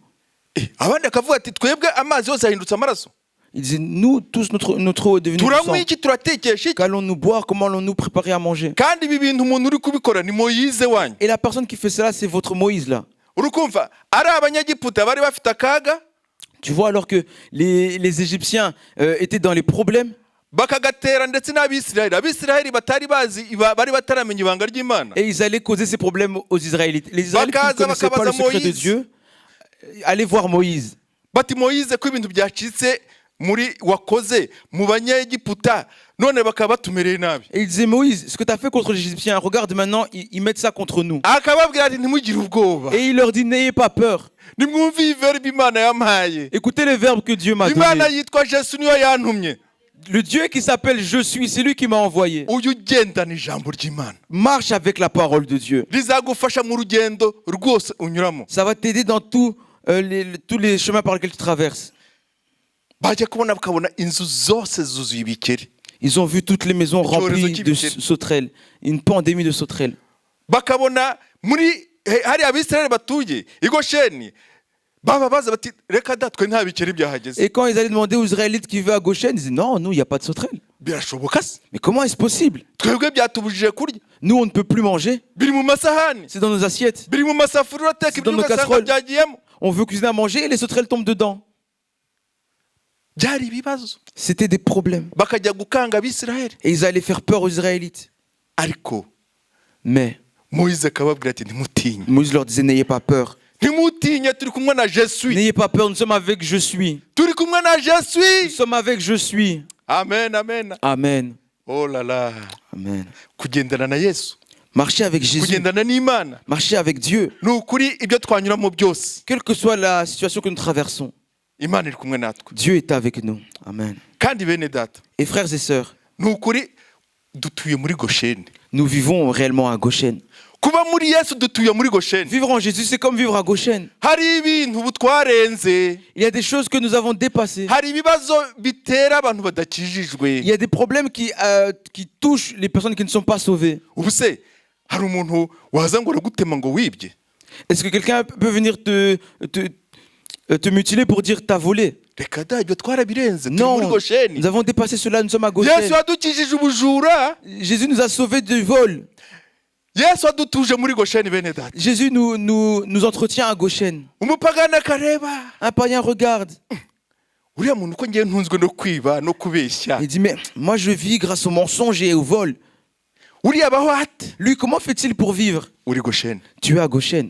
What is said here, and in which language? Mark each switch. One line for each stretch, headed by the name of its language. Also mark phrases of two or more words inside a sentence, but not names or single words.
Kinyarwanda: Abandi akavuga ati twebwe amazi yose ahindutse amaraso.
French: Ils disaient, nous, tous, notre eau est devenue du sang.
Kinyarwanda: Turanywa iki, turatekesha iki?
French: Qu'allons-nous boire? Comment allons-nous préparer à manger?
Kinyarwanda: Kandi ibi bintu umuntu uri kubikora ni Moïse wanyu.
French: Et la personne qui fait cela, c'est votre Moïse là.
Kinyarwanda: Urukumva ari Abanyegiputa bari bafite akaga,
French: Tu vois, alors que les Égyptiens étaient dans les problèmes,
Kinyarwanda: bakagatera ndetse n'Abisirayeli. Abisirayeli batari bazi bari bataramenya ibanga ry'Imana.
French: et ils allaient causer ces problèmes aux Israélites. Les Israélites qui ne
Kinyarwanda: Bakaza
French: connaissaient pas le
Kinyarwanda: bakabaza
French: secret de
Kinyarwanda: Moïse.
French: Dieu allaient voir Moïse.
Kinyarwanda: Bati Moïse ko ibintu byacitse muri wakoze mu Banyegiputa none bakaba batumereye nabi.
French: Et ils disaient, Moïse, ce que tu as fait contre les Égyptiens, regarde maintenant, ils mettent ça contre nous.
Kinyarwanda: Akababwira ati ntimugire ubwoba.
French: Et il leur dit, n'ayez pas peur.
Kinyarwanda: Nimwumve iverbe Imana yampaye.
French: Écoutez les verbes que Dieu m'a
Kinyarwanda: Imana
French: donnés.
Kinyarwanda: yitwa Yesu niyo yantumye.
French: Le Dieu qui s'appelle Je suis, c'est lui qui m'a envoyé.
Kinyarwanda: Uyu ugendana ijambo ry'Imana
French: Marche avec la parole de Dieu.
Kinyarwanda: rizagufasha mu rugendo rwose unyuramo.
French: Ça va t'aider dans tous les chemins par lesquels tu traverses.
Kinyarwanda: Bajya kubona bakabona inzu zose zuzuye ibikeri.
French: Ils ont vu toutes les maisons remplies de
Kinyarwanda: cy'ibikeri.
French: sauterelles. Une pandémie de sauterelles.
Kinyarwanda: Bakabona muri hari Abisirayeli batuye i Gosheni baba baza bati reka datwe nta bikeri byahageze.
French: Et quand ils allaient demander aux Israélites qui vivaient à Goshen, ils disaient non, nous, il n'y a pas de sauterelles.
Kinyarwanda: Birashoboka se?
French: Mais comment est-ce possible?
Kinyarwanda: Twebwe byatubujije kurya.
French: Nous, on ne peut plus manger.
Kinyarwanda: Biri mu masahani,
French: C'est dans nos assiettes.
Kinyarwanda: biri mu masafuriya ateka
French: C'est dans
Kinyarwanda: ibyo
French: nos
Kinyarwanda: ugasanga
French: casseroles.
Kinyarwanda: byagiyemo.
French: On veut cuisiner à manger et les sauterelles tombent dedans.
Kinyarwanda: Byari ibibazo.
French: C'était des problèmes.
Kinyarwanda: Bakajya gukanga Abisirayeli.
French: Et ils allaient faire peur aux Israélites.
Kinyarwanda: ariko
French: Mais
Kinyarwanda: Moïse akababwira ati ntimutinye,
French: Moïse leur disait, n'ayez pas peur.
Kinyarwanda: ntimutinye, turi kumwe na
French: je suis, N'ayez pas peur, nous sommes avec je suis.
Kinyarwanda: turi kumwe na je
French: Nous
Kinyarwanda: suis.
French: sommes avec je suis.
Kinyarwanda: Amen, amen.
French: Amen. Oh là là, Amen.
Kinyarwanda: kugendana na Yesu,
French: Marchez avec Jésus.
Kinyarwanda: kugendana n'Imana,
French: Marchez avec Dieu.
Kinyarwanda: ni ukuri ibyo twanyuramo byose
French: Quelle que soit la situation que nous traversons,
Kinyarwanda: Imana iri kumwe natwe.
French: Dieu est avec nous. Amen.
Kinyarwanda: Kandi bene data,
French: Et frères et sœurs,
Kinyarwanda: ni ukuri dutuye muri Gosheni.
French: nous vivons réellement à Goshen.
Kinyarwanda: Kuba muri Yesu dutuye muri Gosheni.
French: Vivre en Jésus, c'est comme vivre à Goshen.
Kinyarwanda: Hari ibintu ubu twarenze,
French: Il y a des choses que nous avons dépassées.
Kinyarwanda: hari ibibazo bitera abantu badakijijwe.
French: Il y a des problèmes qui touchent les personnes qui ne sont pas sauvées.
Kinyarwanda: Ubu se hari umuntu waza ngo aragutema ngo wibye?
French: Est-ce que quelqu'un peut venir te mutiler pour dire t'as volé?
Kinyarwanda: Reka da, ibyo twarabirenze, turi muri
French: Non,
Kinyarwanda: Gosheni.
French: nous avons dépassé cela, nous sommes à
Kinyarwanda: Yesu
French: Goshen.
Kinyarwanda: yadukijije ubujura,
French: Jésus nous a sauvés du vol.
Kinyarwanda: Yesu adutuje muri Gosheni bene data.
French: Jésus nous entretient à Goshen.
Kinyarwanda: Umupagani akareba,
French: Un païen regarde.
Kinyarwanda: uriya muntu uko ngiye ntunzwe no kwiba no kubeshya,
French: Il dit, mais moi je vis grâce au mensonge et au vol.
Kinyarwanda: uriya abaho ate?
French: Lui, comment fait-il pour vivre?
Kinyarwanda: Uri Gosheni,
French: Tu es à Goshen.